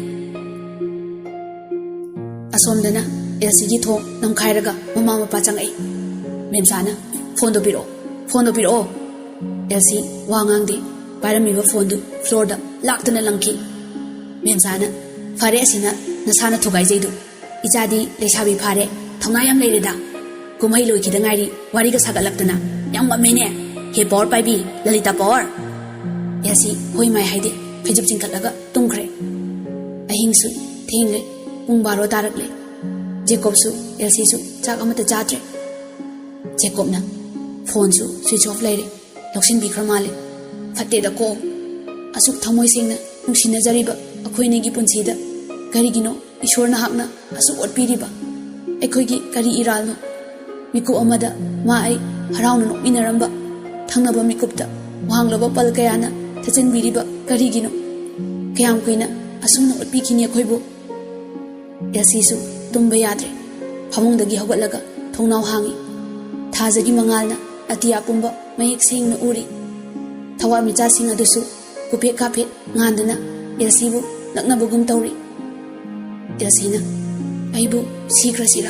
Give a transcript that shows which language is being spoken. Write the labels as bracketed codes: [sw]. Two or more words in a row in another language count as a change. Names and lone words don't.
[mni] asomdana elsigi tho namkhairaga mama mapa changai memsana phone do piro elsi wangang di parami ba phone du floor da laktana langki memsana fare asina nasana thugai jeidu Ijadi lesabi phare thonga yam leireda kumai loi khida ngairi wari ga sagalaktana yam mamene he power pai bi lalita power yasi hoi mai haide phejap chingkalaga tungkhre ahingsu thingle pung 12 tarakle Jacob su elsi su chak amata chatre Jacob na phone su [en] switch off [mni] leire loksin bi kramale fatte da ko asuk thamoi singna nungsina jariba akhoi ne gi punsida garigino Ishwarna hakna asu otpiriba ekhoigi kari iralno miku amada ma ai harauna no minaramba thangnaba mikupta wanglaba pal kayana thachin biriba karigino kayam kuina asumna otpikhini khoibo yasisu tumba yadre phamungdagi hawalaga thongnau hangi thajagi mangalna atiya pumba mayek singna uri thawa micha sing adusu kupe kaphe ngandana yasibu naknabugum tawri Yasina ꯑꯩꯕꯨ ꯁꯤꯈ꯭ꯔꯁꯤꯔꯥ?